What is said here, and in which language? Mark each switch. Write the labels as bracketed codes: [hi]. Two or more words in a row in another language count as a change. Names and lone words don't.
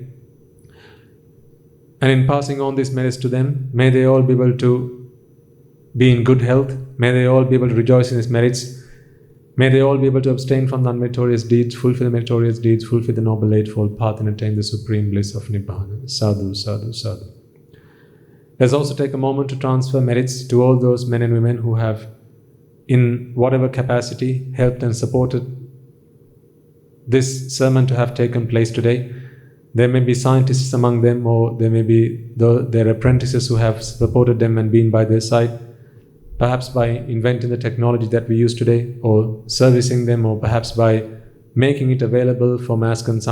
[en] And in passing on these merits to them, may they all be able to be in good health. May they all be able to rejoice in these merits. May they all be able to abstain from the unmeritorious deeds, fulfill the meritorious deeds, fulfill the Noble Eightfold Path, and attain the Supreme Bliss of Nibbana. [pi] Sadhu, sadhu, sadhu. [en] Let's also take a moment to transfer merits to all those men and women who have, in whatever capacity, helped and supported this sermon to have taken place today. There may be scientists among them, or there may be their apprentices who have supported them and been by their side, perhaps by inventing the technology that we use today, or servicing them, or perhaps by making it available for mass consumption.